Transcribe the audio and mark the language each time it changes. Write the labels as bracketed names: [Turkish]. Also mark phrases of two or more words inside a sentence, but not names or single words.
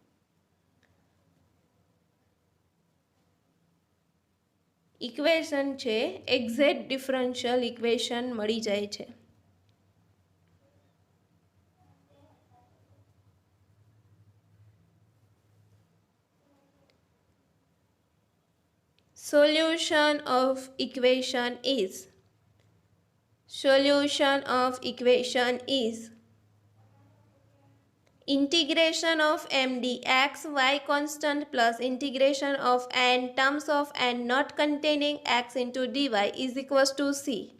[Gujarati] ઇક્વેશન છે એક્ઝેક્ટ ડિફરન્શિયલ ઇક્વેશન મળી જાય છે. [English] Solution of equation is integration of m dx y constant plus integration of n terms of n not containing x into dy is equals to c.